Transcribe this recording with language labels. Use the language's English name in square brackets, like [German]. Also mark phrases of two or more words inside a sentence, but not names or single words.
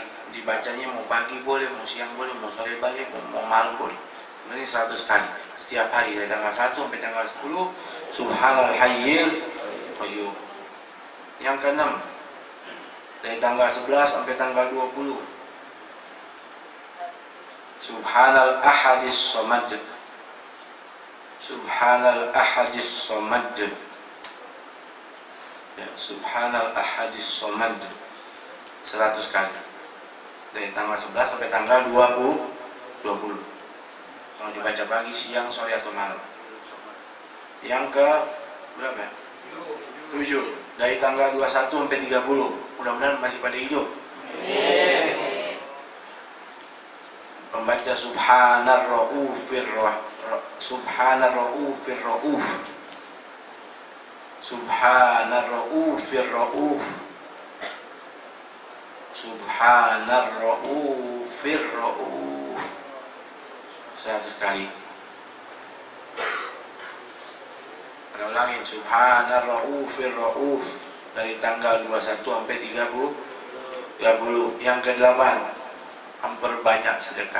[Indonesian] Dibacanya mau pagi boleh, mau siang boleh, mau sore boleh, mau malam boleh. Ini 100 kali setiap hari dari tanggal 1 sampai tanggal 10 [Arabic] سبحان الحي القيوم. [Indonesian] Yang keenam, dari tanggal 11 sampai tanggal 20 [Arabic] سبحان الأحد الصمد. سبحان الأحد الصمد. [Indonesian] Ya, [Arabic] سبحان الأحد الصمد [Indonesian] 100 kali dari tanggal 11 sampai tanggal 20. Kalau dibaca pagi, siang, sore atau malam. Yang ke berapa? 7. Dari tanggal 21 sampai 30. Mudah-mudahan masih pada hidup. [Arabic] Membaca سبحان الرءوف سبحان الرءوف الرءوف. سبحان الرءوف الرءوف. سبحان الرءوف الرءوف 100 kali. [Indonesian] Kita ulangin [Arabic] سبحان الرءوف الرءوف [Indonesian] dari tanggal 21 sampai 30. Yang ke-8, memperbanyak sedekah.